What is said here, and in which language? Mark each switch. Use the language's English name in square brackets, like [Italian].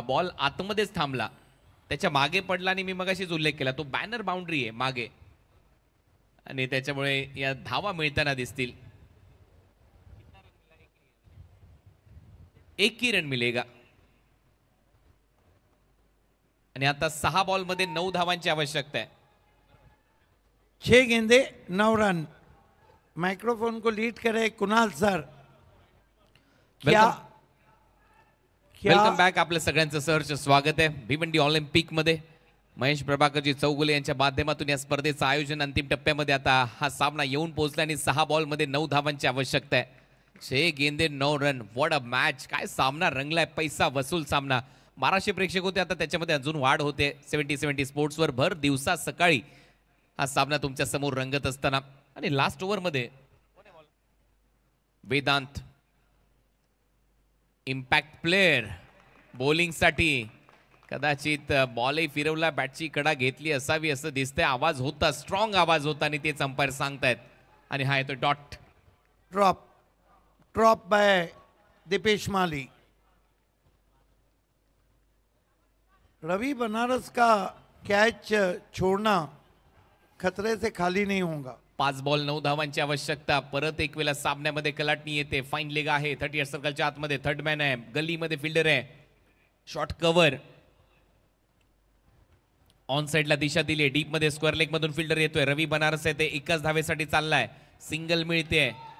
[Marathi] Ball आतमध्येच थांबला, त्याच्या मागे पडला आणि मी मगाशीच उल्लेख केला तो बॅनर बाउंड्री आहे मागे, आणि त्याच्यामुळे या धावा मिळताना दिसतील। [Hindi] 1 ही रन मिलेगा। [Marathi] आणि आता 6 बॉल मध्ये 9 धावांची आवश्यकता आहे। [Hindi] 6 गेंदे 9 रन। माइक्रोफोन को लीड करे कुणाल सर। [English] Welcome back. [Marathi] आपल्या सगळ्यांचं सहर्ष स्वागत आहे भिवंडी ऑलिम्पिक मध्ये। महेश प्रभाकरजी चौगुले यांच्या माध्यमातून या स्पर्धेचं आयोजन अंतिम टप्प्यामध्ये आता हा सामना येऊन पोहोचला आणि 6 बॉल मध्ये 9 धावांची आवश्यकता आहे। [Hindi] 6 गेंदे 9 रन। [English] what a match, [Marathi] काय सामना रंगलाय, पैसा वसूल सामना। 1200 प्रेक्षक होते, आता त्याच्यामध्ये अजून वाढ होते। 70 स्पोर्ट्सवर भर दिवसा सकाळी हा सामना तुमच्या समोर रंगत असताना, आणि लास्ट ओव्हर मध्ये वेदांत इम्पॅक्ट प्लेयर बॉलिंग साठी कदाचित बॉलही फिरवला, बॅटची कडा घेतली असावी असं दिसतंय। आवाज होता, स्ट्रॉंग आवाज होता, आणि तेच अंपायर सांगतायत। आणि हा येतो डॉट। [English] Drop by Dipesh Mali. [Hindi] रवि बनारस का कैच छोड़ना खतरे से खाली नहीं होगा। [Marathi] 5 बॉल 9 धावांची आवश्यकता. परत एक वेळा सामन्यामध्ये कलाटणी येते. फाईन लेग आहे 38 सर्कलच्या आतमध्ये. थर्ड मॅन आहे, गल्लीमध्ये फिल्डर आहे. शॉर्ट कव्हर ऑन साइडला दिशा दिली. डीप मध्ये स्क्वेअर लेग मधून फिल्डर येतोय. रवी बनारस आहे ते एकाच धावेसाठी चाललाय. सिंगल मिळते.